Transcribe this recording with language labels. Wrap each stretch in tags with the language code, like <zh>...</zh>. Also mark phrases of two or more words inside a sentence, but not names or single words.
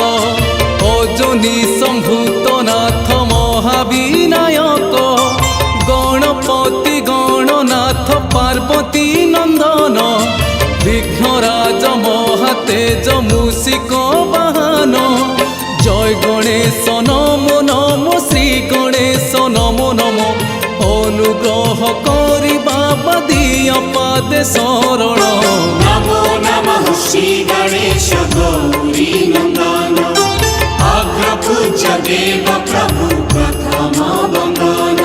<sa>अजनी संभूत नाथ महाविनायक गणपति गणनाथ पार्वती नंदन विघ्नराज महातेज मूषिक वाहन। जय गणेश नमो नमो श्री गणेश नमो नमो</sa> <or>ଅନୁଗ୍ରହ କରି ବାବା ଦିଅ ପାଦେ ଶରଣ।</or> <sa>नमो नमः श्री गणेश गौरी नंदन अग्रपूज्य देव प्रभु प्रथम बंदन।</sa>